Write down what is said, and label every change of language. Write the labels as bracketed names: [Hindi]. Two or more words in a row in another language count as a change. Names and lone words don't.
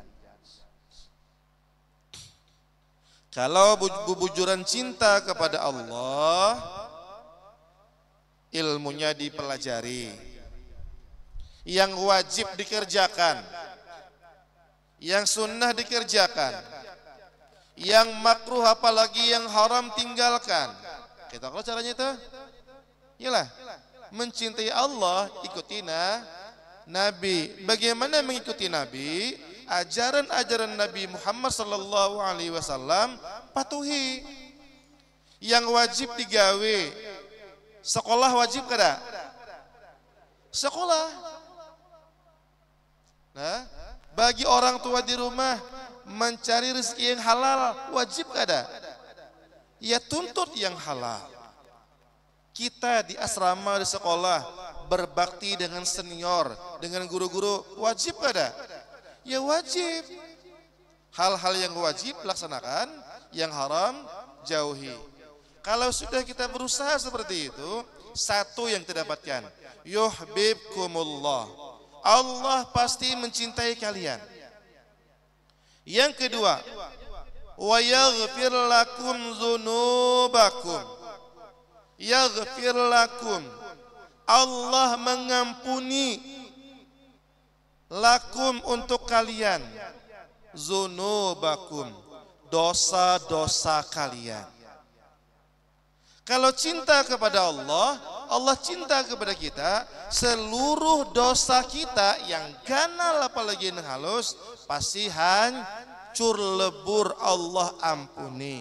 [Indonesian] Kalau bujuran cinta kepada Allah, ilmunya dipelajari, yang wajib dikerjakan, yang sunnah dikerjakan, yang makruh apalagi yang haram tinggalkan. Kita kalau caranya itu, iyalah mencintai Allah, ikuti Nabi. Bagaimana mengikuti Nabi? Ajaran-ajaran Nabi Muhammad [Arabic] sallallahu alaihi wasallam [Indonesian] patuhi. Yang wajib digawe, sekolah wajib kada? Sekolah. Nah, bagi orang tua di rumah mencari rezeki yang halal wajib kada? Ya tuntut yang halal. Kita di asrama, di sekolah, berbakti dengan senior, dengan guru-guru, wajib kada? Ya wajib. Hal-hal yang wajib laksanakan, yang haram jauhi. Kalau sudah kita berusaha seperti itu, satu yang kita dapatkan, yuhibbukumullah, Allah pasti mencintai kalian. Yang kedua, [Arabic] wa yaghfir lakum dzunubakum, yaghfir lakum, [Indonesian] Allah mengampuni, [Arabic] lakum [Indonesian] untuk kalian, [Arabic] dzunubakum, [Indonesian] dosa-dosa kalian. Kalau cinta kepada Allah, Allah cinta kepada kita, seluruh dosa kita yang ganal apalagi yang halus pasti hancur lebur, Allah ampuni.